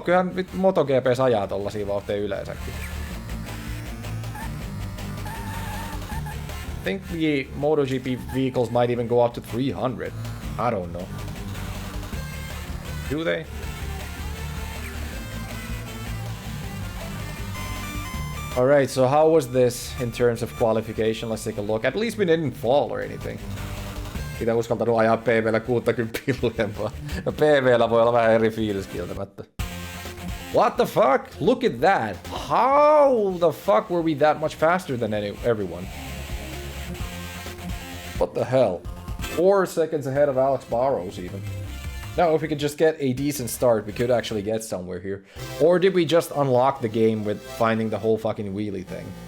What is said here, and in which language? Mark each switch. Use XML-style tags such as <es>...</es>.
<fi>Kyllähän MotoGPs ajaa tollasia vauhteja yleensäkin.</fi> <en>I think the MotoGP vehicles might even go up to 300. I don't know. Do they? Alright, so how was this in terms of qualification? Let's take a look. At least we didn't fall or anything.</en> <fi>Mitä uskaltanut ajaa PV:llä 60 lujempaa. No PV:llä voi olla vähän eri fiilis kieltämättä.</fi> <en>What the fuck? Look at that. How the fuck were we that much faster than everyone? What the hell? 4 seconds ahead of Alex Barros even. Now, if we could just get a decent start, we could actually get somewhere here. Or did we just unlock the game with finding the whole fucking wheelie thing?</en>